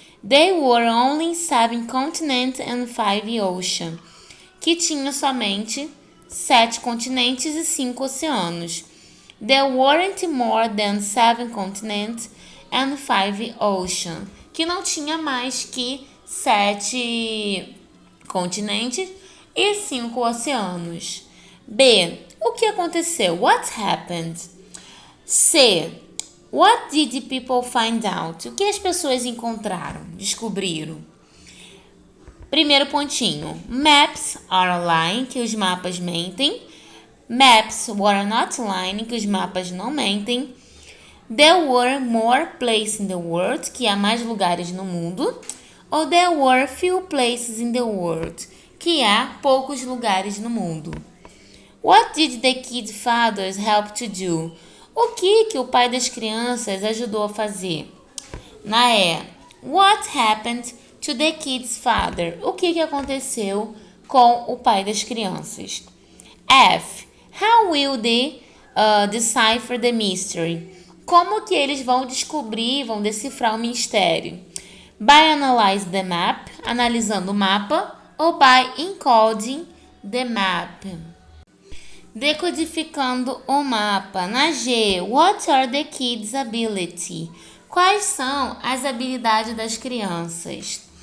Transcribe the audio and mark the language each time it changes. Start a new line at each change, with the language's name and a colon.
English: They were only 7 continents and 5 oceans.
Portuguese: Que tinha somente 7 continentes e 5 oceanos.
English: There weren't more than 7 continents and 5 oceans.
Portuguese: Que não tinha mais que 7 continentes e 5 oceanos. B. O que aconteceu?
English: What happened?
Portuguese: C.
English: What did the people find out?
Portuguese: O que as pessoas encontraram, descobriram? Primeiro pontinho.
English: Maps are lying,
Portuguese: que os mapas mentem.
English: Maps were not lying,
Portuguese: que os mapas não mentem.
English: There were more places in the world,
Portuguese: que há mais lugares no mundo.
English: Ou there were few places in the world,
Portuguese: que há poucos lugares no mundo.
English: What did the kids' fathers help to do?
Portuguese: O que o pai das crianças ajudou a fazer? Na E.
English: What happened to the kid's father?
Portuguese: O que aconteceu com o pai das crianças? F.
English: How will they decipher the mystery?
Portuguese: Como que eles vão descobrir, vão decifrar o mistério?
English: By analyze the map,
Portuguese: analisando o mapa,
English: ou by encoding the map?
Portuguese: Decodificando o mapa. Na G.
English: What are the kids' ability?
Portuguese: Quais são as habilidades das crianças?